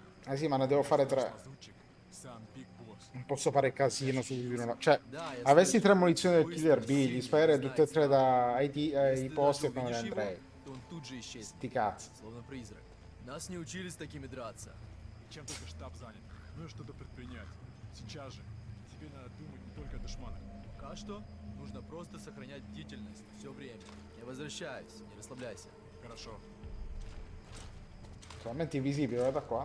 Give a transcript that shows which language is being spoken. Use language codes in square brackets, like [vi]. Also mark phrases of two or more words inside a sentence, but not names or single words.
[it] Eh sì, ma ne devo fare 3. Non posso fare casino su di una. Cioè, avessi 3 munizioni del Killer B, gli sparerei tutte e 3 ai posti e poi me ne andrei. Sti cazzi. [ru] Словно призрак. Нас не учили с такими драться. И чем только штаб занят. Нужно что-то предпринять. Сейчас же. Теперь надо думать не только о душманах. Пока что нужно просто сохранять бдительность все время. Я возвращаюсь, не расслабляйся. Хорошо. [it] Totalmente invisibile, guarda qua.